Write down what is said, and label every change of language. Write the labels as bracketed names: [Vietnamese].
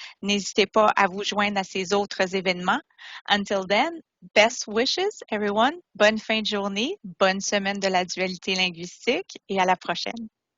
[French] N'hésitez pas à vous joindre à ces autres événements. [English] Until then, best wishes, everyone. [French] Bonne fin de journée, bonne semaine de la dualité linguistique et à la prochaine.